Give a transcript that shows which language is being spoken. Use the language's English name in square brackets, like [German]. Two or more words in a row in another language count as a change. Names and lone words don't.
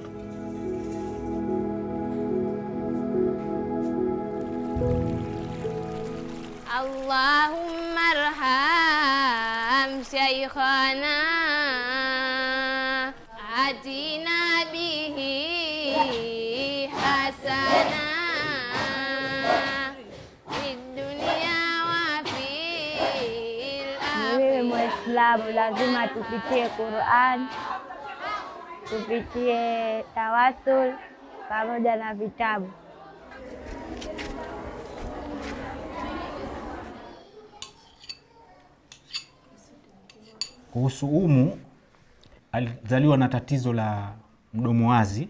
[Arabic] اللهم ارحم شيخنا آتنا به حسنة في الدنيا وفي الآخرة. [Swahili] Wewe Muislamu lazima tupitie Qur'an, tupitie tawasul pamoja na vitabu. Kuhusu Umu, alizaliwa na tatizo la mdomo wazi.